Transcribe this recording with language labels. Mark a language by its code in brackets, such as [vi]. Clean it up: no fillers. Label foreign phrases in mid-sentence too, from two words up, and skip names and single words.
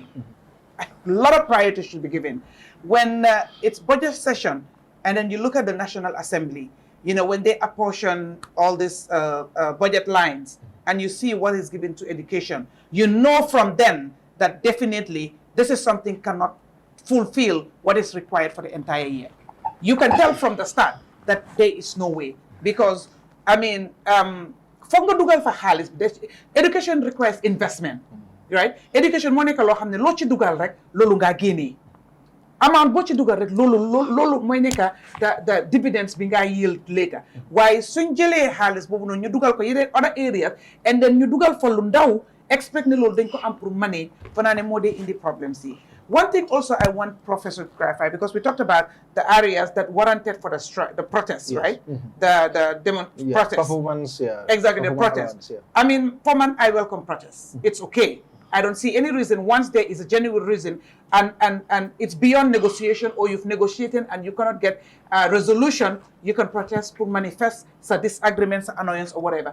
[en] A lot of priority should be given. When it's budget session, and then you look at the National Assembly, you know, when they apportion all these budget lines, and you see what is given to education, you know from then that definitely this is something cannot fulfill what is required for the entire year. You can tell from the start that there is no way, because I mean, education requires investment, right? [wo] Education mo nekk loo xam ne loo ci dugal rek loolu nga génnee. Amount boo ci dugal rek loolu mooy nekk [en] the dividends [wo] bi nga [en] yield later. [wo] Waaye suñ jëlee xaalis boobu noonu ñu dugal ko yeneen [en] other areas, and then [wo] ñu dugal fa lu ndaw expect ne loolu dañ ko am pour manage, fa naa ne moo dee indi problems yi. [en] One thing also I want Professor to clarify, because we talked about the areas that warranted for the protests, yes. Right? The protests. Performance, yeah. Exactly, the protests. Yeah. I mean, for man, I welcome protests. It's okay. I don't see any reason, once there is a genuine reason, and it's beyond negotiation, or you've negotiated and you cannot get a resolution, you can protest, to manifest some disagreements, annoyance, or whatever.